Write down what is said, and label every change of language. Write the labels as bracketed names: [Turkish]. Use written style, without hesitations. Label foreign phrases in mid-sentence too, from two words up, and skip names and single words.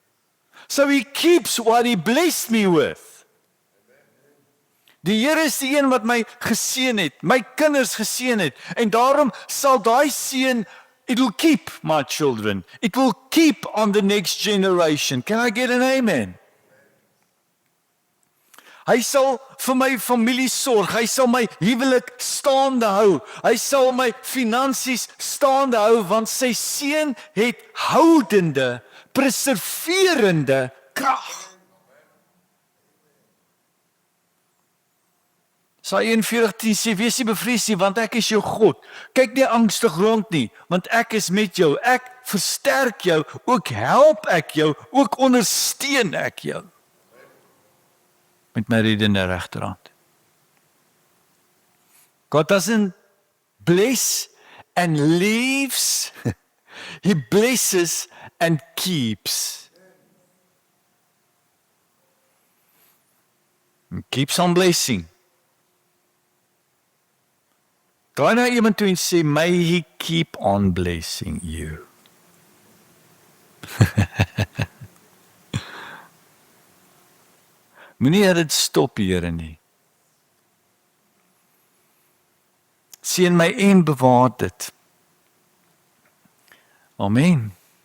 [English] So he keeps what he blessed me with. [Afrikaans] Die Here is die een wat my geseën het, my kinders geseën het, en daarom sal daai seën, [English] it will keep my children. It will keep on the next generation. Can I get an amen? [Afrikaans] Hy sal vir my familie sorg, hy sal my huwelik staande hou, hy sal my finansies staande hou, want sy seën het houdende, preserverende krag. Saai 41:10 sê, wees nie bevrees nie, want ek is jou God. Kyk nie angstig rond nie, want ek is met jou. Ek versterk jou, ook help ek jou, ook ondersteun ek jou. Met my reddende regterhand. [English] God doesn't bless and leaves. He blesses and keeps. He keeps on blessing. [Afrikaans] Draai na iemand toe en sê, [English] may he keep on blessing you. [Afrikaans] Moenie dit stop, Here nie. Seën my en bewaar dit. Amen.